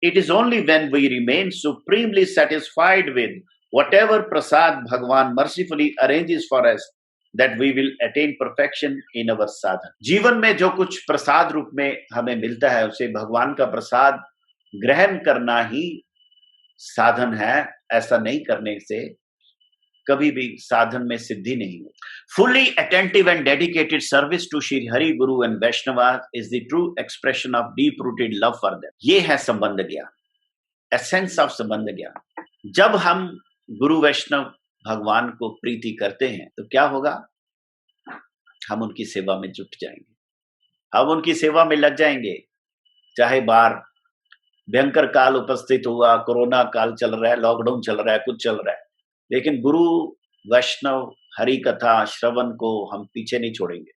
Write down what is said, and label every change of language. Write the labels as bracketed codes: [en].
[en] It is only when we remain supremely satisfied with whatever prasad Bhagwan mercifully arranges for us that we will attain perfection in our sadhan. [hi] जीवन में जो कुछ प्रसाद रूप में हमें मिलता है उसे भगवान का प्रसाद ग्रहण करना ही साधन है। ऐसा नहीं करने से कभी भी साधन में सिद्धि नहीं हो। [en] Fully attentive and dedicated service to Shri Hari Guru and Vaishnava is the true expression of deep-rooted love for them। [hi] ये है संबंध ज्ञान, [en] essence of [hi] संबंध ज्ञान। जब हम गुरु वैष्णव भगवान को प्रीति करते हैं तो क्या होगा? हम उनकी सेवा में जुट जाएंगे, हम उनकी सेवा में लग जाएंगे। चाहे बाहर भयंकर काल उपस्थित हुआ, कोरोना काल चल रहा है, लॉकडाउन चल रहा है, कुछ चल रहा है, लेकिन गुरु वैष्णव हरि कथा श्रवण को हम पीछे नहीं छोड़ेंगे।